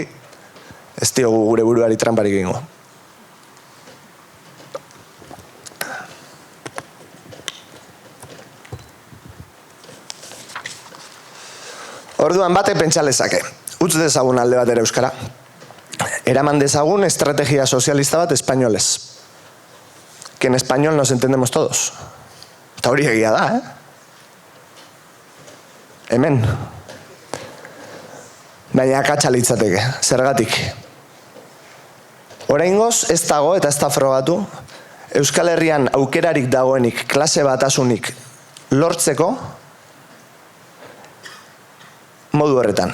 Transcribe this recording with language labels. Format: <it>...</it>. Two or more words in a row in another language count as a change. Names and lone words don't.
<eu>Ez diogu gure buruari tranparik egingo. Orduan batek pentsa lezake. Utz dezagun alde batera euskara. Eraman dezagun estrategia sozialista bat espainolez.</eu> <es>Que en español nos entendemos todos.</es> <eu>Eta hori egia da, Hemen. Baina akatsa litzateke, zergatik. Oraingoz ez dago eta ez da frogatu Euskal Herrian aukerarik dagoenik klase batasunik lortzeko modu horretan.</eu>